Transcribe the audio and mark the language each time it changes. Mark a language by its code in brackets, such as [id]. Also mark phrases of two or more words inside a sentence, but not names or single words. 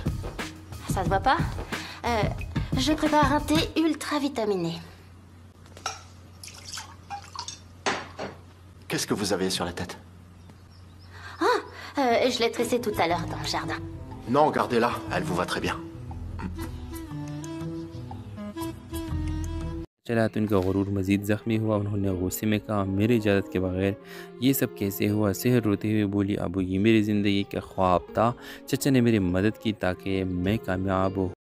[fr] Ça se voit pas? Je prépare un thé ultra vitaminé. Qu'est-ce que vous avez sur la tête? Je l'ai tressé tout à l'heure dans le jardin. Non, gardez-la. Elle vous va très bien. [ur] چلا تو ان کا غرور مزید زخمی ہوا. انہوں نے غصے میں کہا، میری اجازت کے بغیر یہ سب کیسے ہوا? سحر روتے ہوئے بولی، ابو یہ میری زندگی کا خواب تھا۔ چچا نے میری مدد کی تاکہ میں کامیاب ہو.